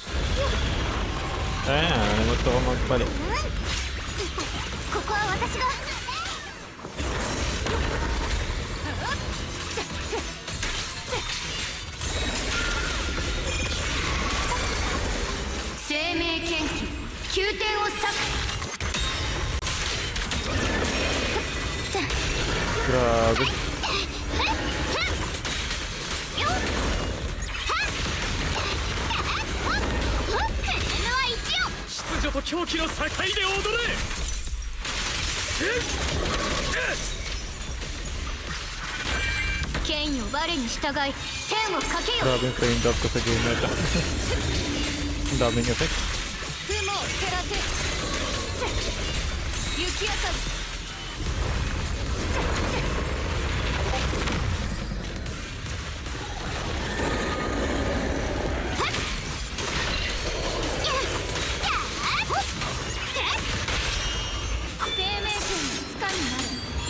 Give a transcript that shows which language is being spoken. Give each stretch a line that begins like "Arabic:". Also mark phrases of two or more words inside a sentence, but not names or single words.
Filipino: Ayan, naman ko magpalit.
Japanese: ここは私が生命剣気宮殿を裂く。
Filipino: Grabe.
Japanese: 秩序と狂気の境で踊れ。剣よ我に従い天をかけよ。
Filipino: Grabe yung
English: frame drop
Filipino: ko sa game na ito. Ang daming effect.
Japanese: 雲を照らせ雪明かり。生命線のつかになる。